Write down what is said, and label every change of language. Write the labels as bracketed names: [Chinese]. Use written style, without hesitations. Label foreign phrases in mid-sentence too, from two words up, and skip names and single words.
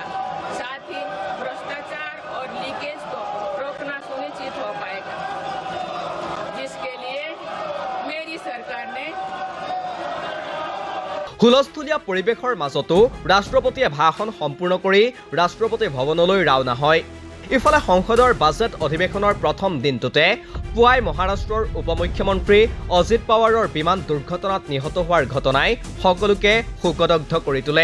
[Hindi] साथ ही भ्रष्टाचार और लीकेज को रोकना सुनिश्चित हो पाएगा, जिसके लिए मेरी सरकार ने [Assamese] হুলস্থুলীয়া পৰিৱেশৰ মাজতো ৰাষ্ট্ৰপতিয়ে ভাষণ সম্পূৰ্ণ কৰি ৰাষ্ট্ৰপতি ভৱনলৈ ৰাওনা হয়। ইফালে সংসদৰ বাজেট অধিৱেশনৰ প্ৰথম দিনটোতে পুৱাই মহাৰাষ্ট্ৰৰ উপমুখ্যমন্ত্ৰী অজিত পাৱাৰৰ বিমান দুৰ্ঘটনাত নিহত হোৱাৰ ঘটনাই সকলোকে শোকদগ্ধ কৰি তোলে।